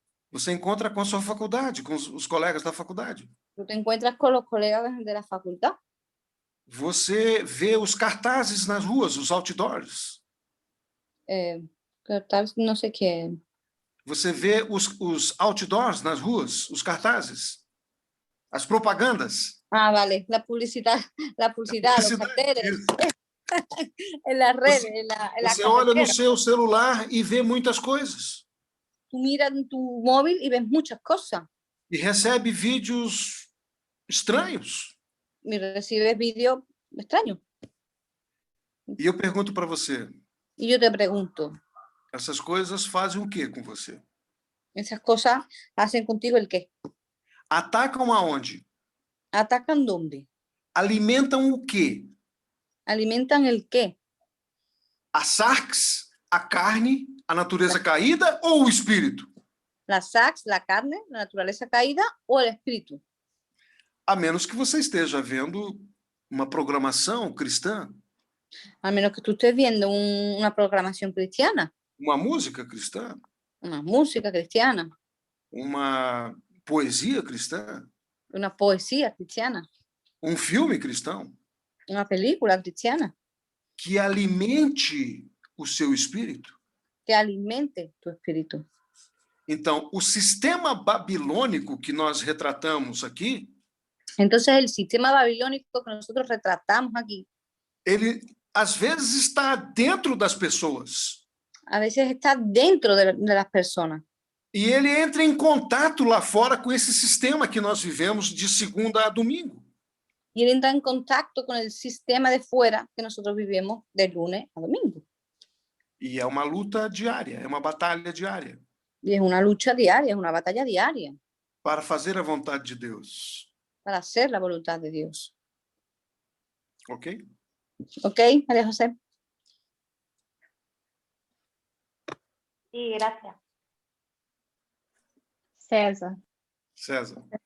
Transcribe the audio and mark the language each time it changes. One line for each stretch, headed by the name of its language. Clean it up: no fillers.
Portuguese: Você encontra com a sua faculdade, com os colegas da faculdade.
Spanish: Tú te encuentras con los colegas de la facultad.
Portuguese: Você vê os cartazes nas ruas, os outdoors.
Spanish: Tal vez no sé qué.
Portuguese: Você vê os outdoors nas ruas, os cartazes, as propagandas.
Spanish: Ah, vale, la publicidad, los carteles,
Portuguese: Isso.
Spanish: en las redes, en la
Portuguese: Você olha no
Spanish: carretera.
Portuguese: seu celular e vê muitas coisas.
Spanish: Tú miras en tu móvil y ves muchas cosas.
Portuguese: E recebe vídeos estranhos.
Spanish: Y recibes vídeos extraños.
Portuguese: E eu pergunto para você,
Spanish: Y yo te pregunto,
Portuguese: essas coisas fazem o que com você?
Spanish: ¿esas cosas hacen contigo el qué?
Portuguese: Atacam aonde?
Spanish: ¿Atacan dónde?
Portuguese: Alimentam o quê?
Spanish: ¿Alimentan el qué?
Portuguese: A sarx, a carne, a natureza caída ou o espírito?
Spanish: ¿La sax, la carne, la naturaleza caída o el espíritu?
Portuguese: A menos que você esteja vendo uma programação cristã,
Spanish: A menos que tú estés viendo una programación cristiana,
Portuguese: uma música cristã,
Spanish: una música cristiana,
Portuguese: uma poesia cristã,
Spanish: una poesía cristiana,
Portuguese: um filme cristão,
Spanish: una película cristiana
Portuguese: que alimente o seu espírito.
Spanish: que alimente tu espíritu.
Portuguese: Então, o sistema babilônico que nós retratamos aqui,
Spanish: Entonces el sistema babilónico que nosotros retratamos aquí,
Portuguese: ele às vezes está dentro das pessoas.
Spanish: a veces está dentro de las personas.
Portuguese: E ele entra em contato lá fora com esse sistema que nós vivemos de segunda a domingo.
Spanish: Y él entra en contacto con el sistema de fuera que nosotros vivimos de lunes a domingo.
Portuguese: E é uma luta diária, é uma batalha diária
Spanish: Y es una lucha diaria, es una batalla diaria
Portuguese: para fazer a vontade de Deus.
Spanish: para hacer la voluntad de Dios. Ok? ¿Ok, María José? Sí, gracias. César. César.